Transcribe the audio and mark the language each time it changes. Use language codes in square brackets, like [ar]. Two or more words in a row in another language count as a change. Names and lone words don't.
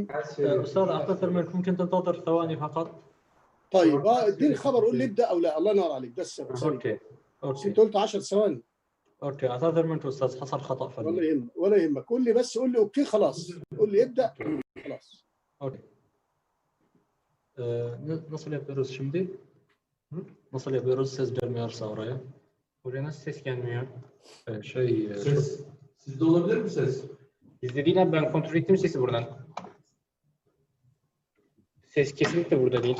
[ar] أستاذ أعتذر منك، ممكن تنتظر ثواني فقط؟ طيب اديني خبر، قول لي ابدأ أو لا. الله ينور عليك. ده السبب. أوكي. أنت قلت 10 ثواني. اوكي اعتذر منك استاذ، حصل خطا فني. ولا يهمك. قول لي بس، قول لي اوكي خلاص. قول لي ابدا خلاص. اوكي. [tr] Nasıl yapıyoruz şimdi? Nasıl yapıyoruz? Ses gelmiyorsa oraya. Oraya nasıl ses gelmiyor? Ses. Sizde olabilir mi ses? Bizde değil abi, ben kontrol ettim sesi buradan. Ses kesinlikle burada değil.